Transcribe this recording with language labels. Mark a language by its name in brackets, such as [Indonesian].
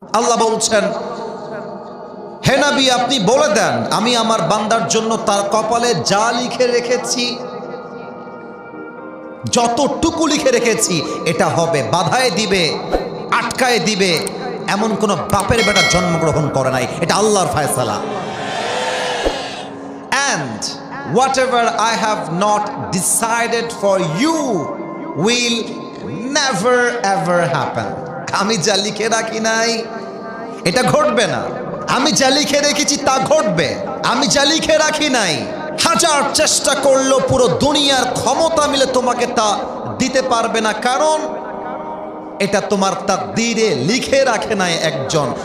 [Bangla] আল্লাহ বলছেন, হে নবী আপনি বলে দেন আমি আমার বান্দার জন্য তার কপালে যা লিখে রেখেছি, যতটুকু লিখে রেখেছি এটা হবে। বাধায় দিবে, আটকায় দিবে এমন কোন বাপের বেটা জন্মগ্রহণ করে নাই, এটা আল্লাহর ফয়সালা। [English] And whatever I have not decided for you will never ever happen. [Bangla] আমি যা লিখে রাখি নাই এটা ঘটবে না, আমি যা লিখে রেখেছি তা ঘটবে। আমি যা লিখে রাখি নাই হাজার চেষ্টা করলেও পুরো দুনিয়ার ক্ষমতা মিলে তোমাকে তা দিতে পারবে না, কারণ এটা তোমার তাকদীরে লিখে রাখে নাই একজন।